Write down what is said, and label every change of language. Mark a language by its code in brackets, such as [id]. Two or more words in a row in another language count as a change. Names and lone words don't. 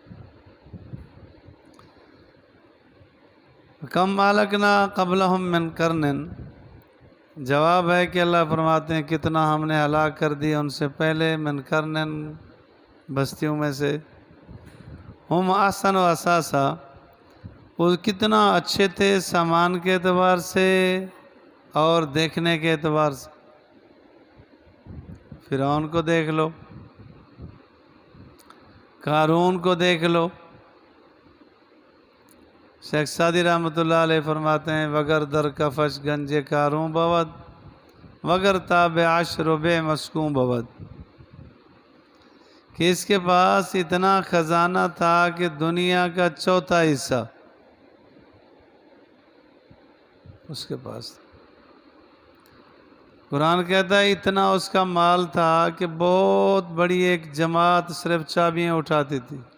[ar] کم اہلکنا قبلہم من قرن، [ur] جواب ہے کہ اللہ فرماتے ہیں کتنا ہم نے ہلاک کر دیا ان سے پہلے، [ar] من قرن، [ur] بستیوں میں سے، [ar] ہم احسن و اساسا، [ur] وہ کتنا اچھے تھے سامان کے اعتبار سے اور دیکھنے کے اعتبار سے۔ فرعون کو دیکھ لو، قارون کو دیکھ لو۔ شیخ سعدی رحمۃ اللہ علیہ فرماتے ہیں [fa] وگر در کفش گنج قارون بود، وگر تاب عشر بے مسکون بود، [ur] کہ اس کے پاس اتنا خزانہ تھا کہ دنیا کا چوتھا حصہ اس کے پاس تھا۔ قرآن کہتا ہے اتنا اس کا مال تھا کہ بہت بڑی ایک جماعت صرف چابیاں اٹھاتی تھی۔